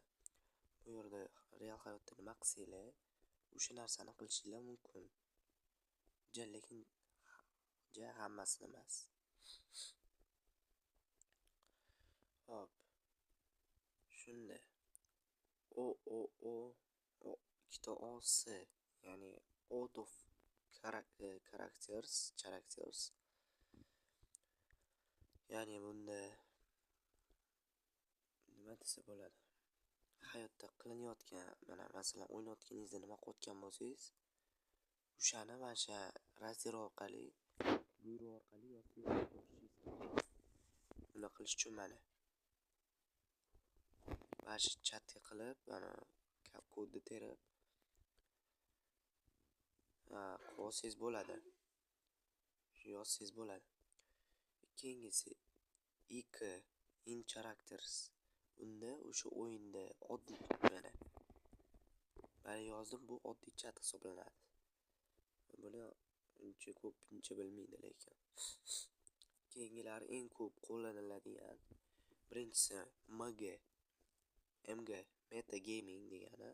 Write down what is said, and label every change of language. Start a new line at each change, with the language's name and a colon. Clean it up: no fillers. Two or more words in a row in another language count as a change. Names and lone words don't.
Uzbek: Bu yerda real hayotda nima qilsanglar, o'sha narsani qilishinglar mumkin. Lekin hammasini emas. Hop. Shunda ikkita OS, ya'ni
English: out of characters.
Uzbek: Ya'ni bunda nima desa bo'ladi? Hayotda qilinayotgan, mana masalan o'ynayotganingizda nima qilayotgan bo'lsangiz, o'shani mana shu raster orqali, buyruq orqali yozib borishingiz kerak. Buni qilish uchun mana shu chatga qilib, mana kodni terib qolsangiz bo'ladi. Shu yozsangiz bo'ladi. Keyingisi
English: in characters.
Uzbek: Unda o'sha o'yinda oddiy mana yozdim, bu oddiy chat hisoblanadi. Buni uncha bilmaydi lekin. Keyingilari eng ko'p qo'llaniladigan birinchisi
English: meta gaming
Uzbek: degani.